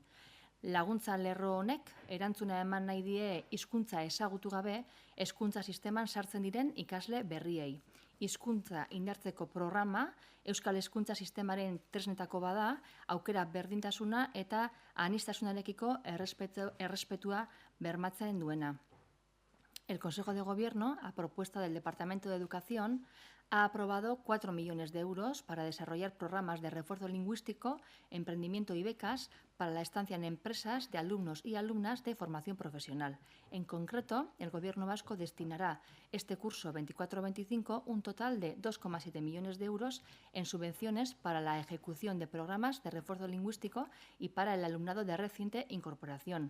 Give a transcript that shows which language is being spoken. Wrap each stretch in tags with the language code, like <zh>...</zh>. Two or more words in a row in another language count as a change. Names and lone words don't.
<eu>Laguntza lerro honek erantzuna eman nahi die hizkuntza ezagutu gabe hezkuntza sisteman sartzen diren ikasle berriei. Hizkuntza indartzeko programa Euskal Hezkuntza Sistemaren tresnetako bada, aukera berdintasuna eta aniztasunarekiko errespetua bermatzen duena.</eu> <es>El Consejo de Gobierno, a propuesta del Departamento de Educación, ha aprobado 4 millones de euros para desarrollar programas de refuerzo lingüístico, emprendimiento y becas para la estancia en empresas de alumnos y alumnas de formación profesional. En concreto, el Gobierno vasco destinará este curso 24-25 un total de 2,7 millones de euros en subvenciones para la ejecución de programas de refuerzo lingüístico y para el alumnado de reciente incorporación.</es>